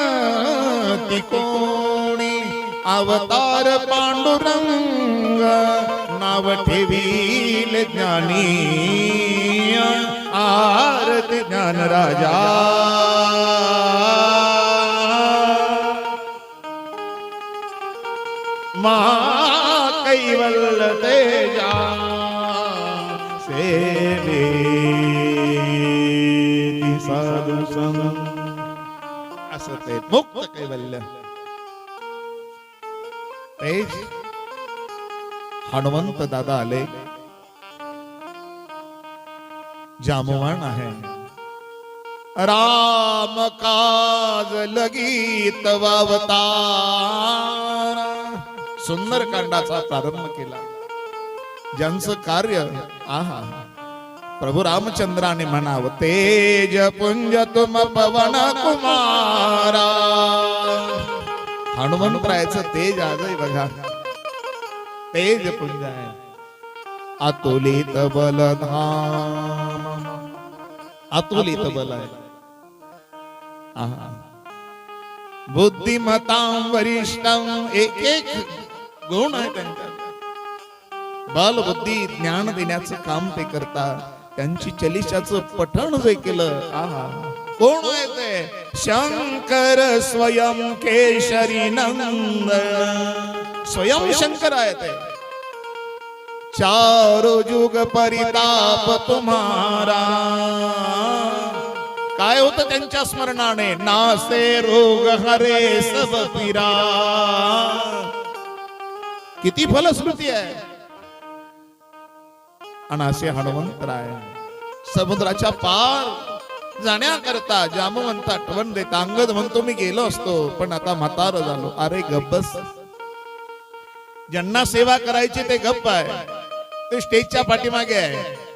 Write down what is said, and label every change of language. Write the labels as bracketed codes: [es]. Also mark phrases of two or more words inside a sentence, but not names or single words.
[mr] तिकोणी, अवतार पांडुरंग नाव ठेवील ज्ञानी, आरती ज्ञान राजा कैवल्य तेजा, सेवेती साधू संत। असं ते मुक्त कैवल्य तेज। हनुमंत दादा आले, जामवान आहे। राम काज लगीत वावतार, सुंदर कांडाचा प्रारंभ केला। ज्यांचं कार्य आहा प्रभू रामचंद्राने म्हणावं, [hi] तेज पुंज तुम पवन कुमारा। [mr] हनुमंतरायाचं तेज आजही बघा, तेज पुंज आहे। [hi] अतुलित बलधाम, [mr] अतुलित बल आहे। [sa] आहा बुद्धिमतां वरिष्ठं, [mr] एक एक गुण आहे त्यांच्यात। बल बुद्धी ज्ञान देण्याचं काम ते करतात। त्यांची चलिशाचं पठण जे केलं, आहा कोण आहे ते? [hi] शंकर स्वयं केशरी नंदन, [mr] स्वयं शंकर आहे ते। [hi] चारो जुग परिताप तुम्हारा, [mr] काय होतं त्यांच्या स्मरणाने? [hi] नासे रोग हरे सब पीरा। [mr] किती फलश्रुती आहे। आणि असे हनुमंतराय समुद्राच्या पार जाण्याकरता जामवंत आठवण देत। अंगद म्हणतो, मी गेलो असतो पण आता म्हातार झालो। अरे गप्पस, ज्यांना सेवा करायची ते गप्प आहे, ते स्टेजच्या पाठीमागे आहे।